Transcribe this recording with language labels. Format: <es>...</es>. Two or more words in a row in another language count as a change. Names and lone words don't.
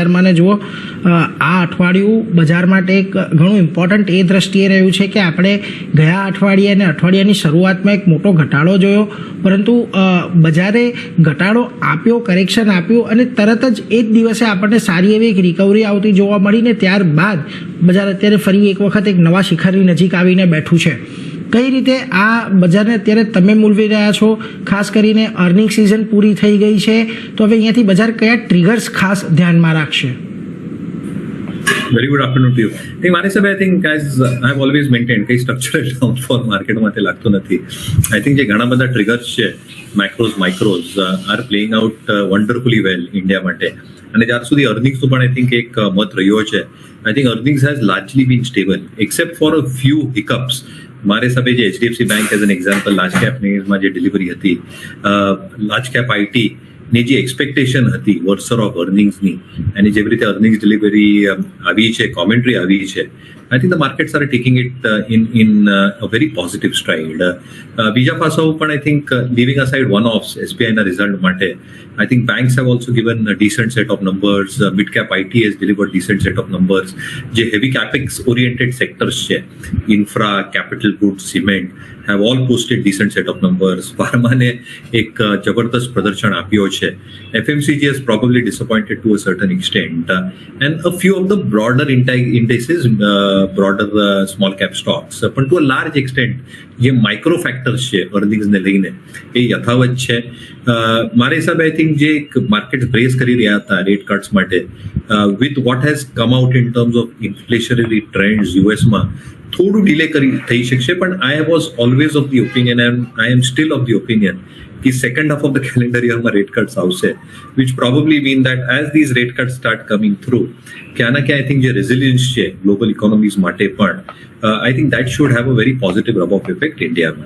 <gu>ને જુઓ, આ અઠવાડિયું બજાર માટે એક ઘણું ઇમ્પોર્ટન્ટ એ દ્રષ્ટિએ રહ્યું છે કે આપણે ગયા અઠવાડિયે અને અઠવાડિયાની શરૂઆતમાં એક મોટો ઘટાડો જોયો, પરંતુ બજારે ઘટાડો આપ્યો, કરેક્શન આપ્યું અને તરત જ એ જ દિવસે આપણને સારી એવી એક રિકવરી આવતી જોવા મળી ને ત્યારબાદ બજાર અત્યારે ફરી એક વખત એક નવા શિખરની નજીક આવીને બેઠું છે. કઈ રીતે આ બજારને અત્યારે તમે મૂલવી રહ્યા છો? ખાસ કરીને અર્નિંગ સિઝન પૂરી થઈ ગઈ છે, તો હવે અહીંયાથી બજાર કયા ટ્રિગર્સ ખાસ ધ્યાનમાં રાખશે?</gu> <en>Very good afternoon to you.</en> <gu>મારી હિસાબે</gu> <en>I think as I have always maintained કઈ structural downfall market</en> <gu>તે લાગતું નથી.</gu> <en>I think</en> <gu>જે ઘણા બધા ટ્રિગર્સ છે,</gu> <en>macros micros are playing out wonderfully well India માટે.</en> <gu>અને જ્યાર સુધી અર્નિંગ્સનું પણ</gu> <en>I think</en> <gu>એક મત રહ્યો છે.</gu> <en>I think earnings has largely been stable except for a few hiccups.</en> <gu>મારે હિસાબે જે</gu> <en>HDFC બેંક as an example large cap</en> <gu>જે ડિલિવરી હતી,</gu> <en>large cap IT</en> <gu>ની જે એક્સપેક્ટેશન હતી</gu> <en>versus of earnings,</en> <gu>અને જેવી રીતે</gu> <en>earnings delivery</en> <gu>આવી છે, કોમેન્ટ્રી આવી છે,</gu> <en>I think the markets are taking it in a very positive stride.</en> <gu>બીજા પાસાઓ પણ</gu> <en>I think leaving aside one offs SBIના રિઝલ્ટ માટે, I think banks have also given a decent set of numbers. Mid-cap IT has delivered decent set of numbers. જે heavy capex oriented sectors છે, infra, capital goods, cement, have all posted decent set of numbers.</en> <gu>Pharma ને એક જબરદસ્ત પ્રદર્શન આપ્યો છે.</gu> <en>FMCG has probably disappointed to a certain extent. And a few of the broader indices, broader small cap stocks. પણ to a large extent,</en> <gu>જે</gu> <en>micro factors</en> <gu>છે અર્નિંગ્સને લઈને એ યથાવત છે. મારા હિસાબે</gu> <en>I think</en> <gu>જે માર્કેટ બ્રેસ કરી રહ્યા હતા</gu> <en>rate cuts માટે, with what has come out in terms of inflationary trends US</en> <gu>થોડું ડિલે થઈ શકશે.</gu> <en>પણ I was always of the opinion and I am still of the opinion કે second half of the calendar year rate cuts આવશે, which probably mean that as these rate cuts start coming through,</en> <gu>ક્યાં ના ક્યાં</gu> <en>I think</en> <gu>જે રેઝિલિયન્સ છે</gu> <en>global economies</en> <gu>માટે પણ,</gu> <en>I think that should have a very positive rub of effect India.</en>